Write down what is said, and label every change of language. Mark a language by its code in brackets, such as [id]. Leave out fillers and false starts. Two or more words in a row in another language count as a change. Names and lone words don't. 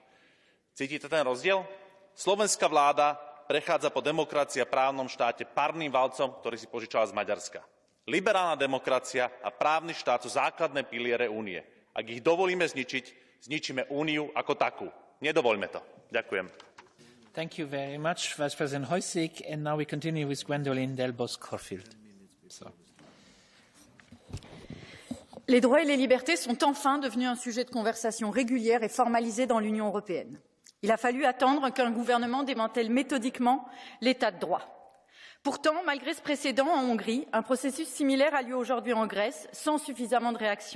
[sk] Cítite ten rozdiel? Slovenská vláda prechádza po demokracii a právnom štáte parným valcom, ktorý si požičala z Maďarska. Liberálna demokracia a právny štát sú základné piliere únie. Ak ich dovolíme zničiť, zničíme úniu ako takú. Nedovoľme to. Ďakujem. [en] Thank you very much, Vice President Hojsík. And now we continue with Gwendoline Delbos-Corfield. [fr] Les droits et les libertés sont enfin devenus un sujet de conversation régulière et formalisé dans l'Union européenne. Il a fallu attendre qu'un gouvernement démantèle méthodiquement l'état de droit. Pourtant, malgré ce précédent en Hongrie, un processus similaire a lieu aujourd'hui en Grèce, sans suffisamment de réaction.